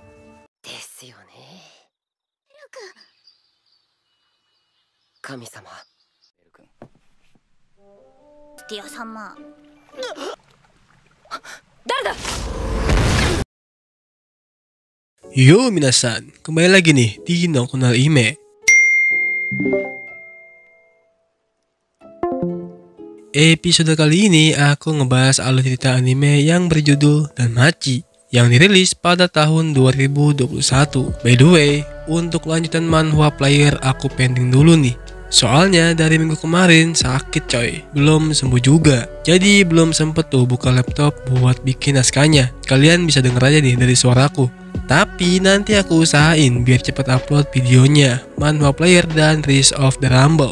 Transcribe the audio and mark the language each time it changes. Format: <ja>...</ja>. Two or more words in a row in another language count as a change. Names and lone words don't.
<ja>ですよね。ルク。神様。スティア様。誰だ</ja> <id>Yo minasan, kembali lagi nih di Nongkonal Ime. Episode kali ini aku ngebahas alur cerita anime yang berjudul Danmachi yang dirilis pada tahun 2021.</id> <en>By the way,</en> <id>untuk lanjutan manhwa player aku pending dulu nih. Soalnya dari minggu kemarin sakit coy, belum sembuh juga. Jadi belum sempet tuh buka laptop buat bikin naskahnya. Kalian bisa denger aja nih dari suaraku. Tapi nanti aku usahain biar cepet upload videonya, manhwa player dan Rise of the Rumble.</id>